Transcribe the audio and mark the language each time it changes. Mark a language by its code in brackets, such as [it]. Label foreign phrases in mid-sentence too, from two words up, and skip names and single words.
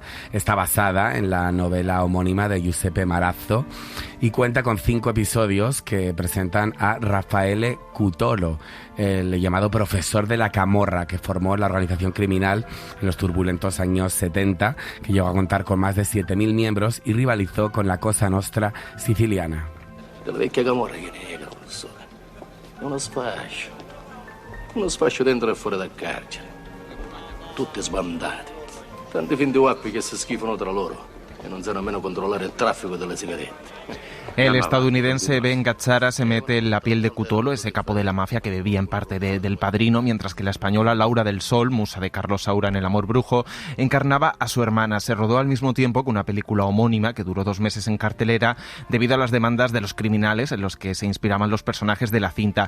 [es] Está basada en la novela homónima de Giuseppe Marazzo y cuenta con 5 episodios que presentan a Raffaele Cutolo, el llamado profesor de la Camorra, que formó la organización criminal en los turbulentos años 70, que llegó a contar con más de 7.000 miembros y rivalizó con la Cosa Nostra siciliana. [it] Della vecchia Camorra che nega, professore. È uno sfascio dentro e fuori dal carcere. Tutte sbandate. Tanti fin di guappi che si schifano tra loro. e non sa nemmeno controllare il traffico delle sigarette. [es] El estadounidense Ben Gazzara se mete en la piel de Cutolo, ese capo de la mafia que bebía en parte del Padrino, mientras que la española Laura del Sol, musa de Carlos Saura en El amor brujo, encarnaba a su hermana. Se rodó al mismo tiempo que una película homónima que duró 2 meses en cartelera debido a las demandas de los criminales en los que se inspiraban los personajes de la cinta.